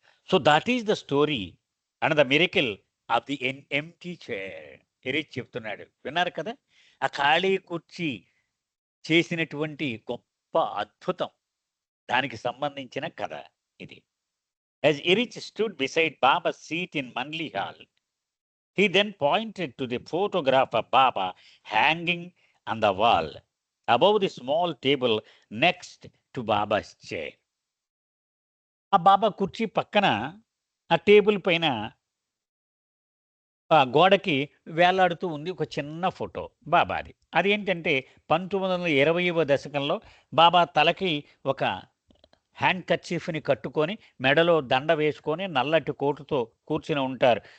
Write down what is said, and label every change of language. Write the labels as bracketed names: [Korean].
[English] So that is the story and the miracle of the empty chair. [Telugu] Erich చెప్తున్నాడు. విన్నారు కదా! ఆ ఖాళీ కుర్చీ చేసినటువంటి గొప్ప అద్భుతం, దానికి సంబంధించిన కథ ఇది. [English] As Erich stood beside Baba's seat in Manly Hall, he then pointed to the photograph of Baba hanging on the wall above the small table next to Baba's chair. [Telugu] ఆ బాబా కుర్చీ పక్కన ఆ టేబుల్ పైన గోడకి వేలాడుతూ ఉంది ఒక చిన్న ఫోటో బాబాది. అదేంటంటే 1920వ దశకంలో బాబా తలకి ఒక హ్యాండ్ కర్చీఫ్‌ని కట్టుకొని, మెడలో దండ వేసుకొని, నల్లటి కోటుతో కూర్చుని ఉంటారు.